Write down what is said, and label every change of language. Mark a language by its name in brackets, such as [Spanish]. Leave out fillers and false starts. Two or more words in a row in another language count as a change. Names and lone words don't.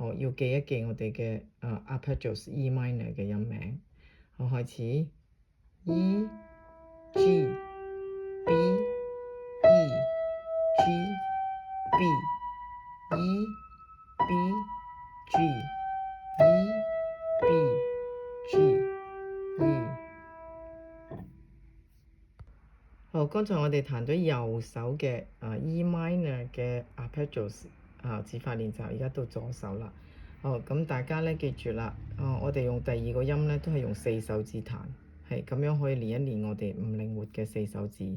[Cantonese] 好，要記一記我哋嘅 arpeggios E minor 嘅音名。好，開始 E G B E G B E B G E B G E。好，剛才我哋彈咗右手嘅E minor 嘅 arpeggios 指法練習，而家到左手啦。咁大家咧記住啦，我哋用第二個音咧都係用4手指彈，係咁樣可以練一練我哋唔靈活嘅4手指。